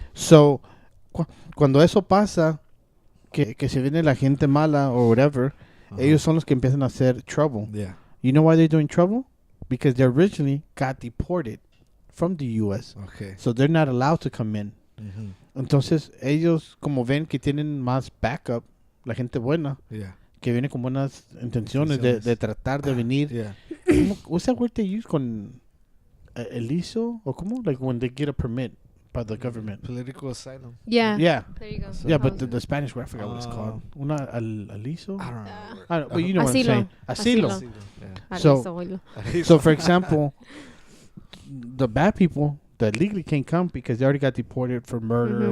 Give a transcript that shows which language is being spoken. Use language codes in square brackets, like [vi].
[es] So cuando eso pasa, que se viene la gente mala or whatever, ellos son los que empiezan a hacer trouble. [en] Yeah. You know why they're doing trouble? Because they originally got deported from the U.S. Okay. So they're not allowed to come in. Mm-hmm. [es] Entonces, ellos, como ven que tienen más backup, la gente buena, [en] Yeah. [es] que viene con buenas intenciones de tratar de venir. [en] Yeah. What's that word they use con el ISO? ¿O cómo? Like when they get a permit by the government. Political asylum. Yeah. Yeah. There you go. Yeah, but the Spanish word, I forgot what it's called. [es] Al ISO? [en] I don't know. I don't, but you know what I'm saying. [es] Asilo. [en] Yeah. So for example, the bad people that legally can't come because they already got deported for murder,